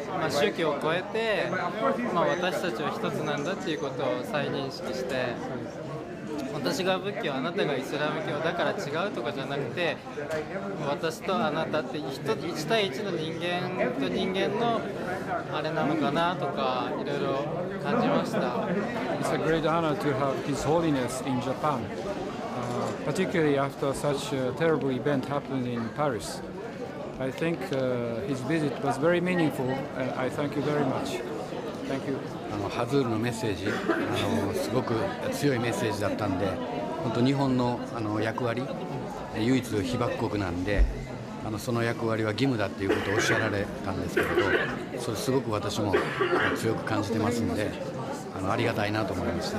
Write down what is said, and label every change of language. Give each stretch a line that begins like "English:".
Japanese: 宗教を超えて、私たちは一つなんだということを再認識して、私が仏教、あなたがイスラム教だから違うとかじゃなくて、私とあなたって1対1の人間と人間のあれなのかなとかいろいろ感じました。
English: It's a great honor to have His Holiness in Japan, particularly after such a terrible event happened in Paris. I think his visit was very meaningful, and I thank you very much. Thank you.
Japanese: ハズールのメッセージ、すごく強いメッセージだったんで、本当日本の役割、唯一被爆国なんで、その役割は義務だっていうことをおっしゃられたんですけれど、それすごく私も強く感じてますんで、ありがたいなと思いました。